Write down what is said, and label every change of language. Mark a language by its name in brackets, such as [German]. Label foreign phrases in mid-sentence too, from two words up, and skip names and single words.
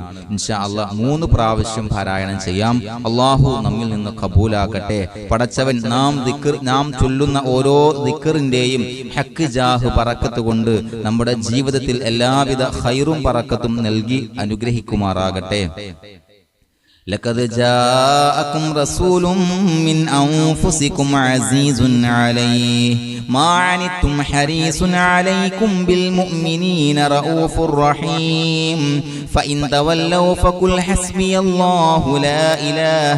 [Arabic] إن شاء الله [Malayalam] 3 പ്രാവശ്യം പാരായണം ചെയ്യാം. അല്ലാഹു നമ്മിൽ നിന്ന് ഖബൂലാക്കട്ടെ. പടച്ചവൻ നാം ചൊല്ലുന്ന ഓരോ ദിക്റിന്റെയും ഹക്ക് ജാഹ് ബറക്കത്ത് കൊണ്ട് നമ്മുടെ ജീവിതത്തിൽ എല്ലാവിധ ഖൈറും ബറക്കത്തും നൽകി അനുഗ്രഹിക്കുമാറാകട്ടെ. [Arabic] لقد جاءكم رسول من أنفسكم عزيز عليه ما عنتم حريص عليكم بالمؤمنين رؤوف رحيم فإن تولوا فقل حسبي الله لا إله